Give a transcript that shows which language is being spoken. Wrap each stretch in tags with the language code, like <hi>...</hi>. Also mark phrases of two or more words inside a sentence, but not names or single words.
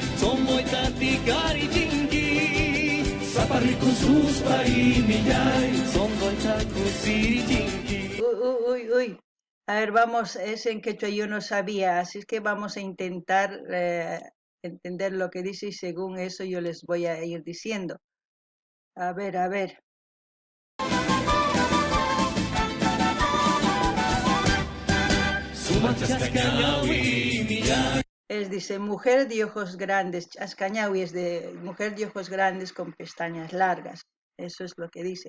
<qu>Somboy, Taticari, Chinqui, Zaparricus, Pari, Millay, Somboy, Tacusi, Chinqui. Uy, uy.</qu> <es>A ver, vamos, es en quechua yo no sabía, así es que vamos a intentar entender lo que dice y según eso yo les voy a ir diciendo. A ver, a ver. Es, dice, mujer de ojos grandes, Chascañaui es de mujer de ojos grandes con pestañas largas, eso es lo que dice.</es>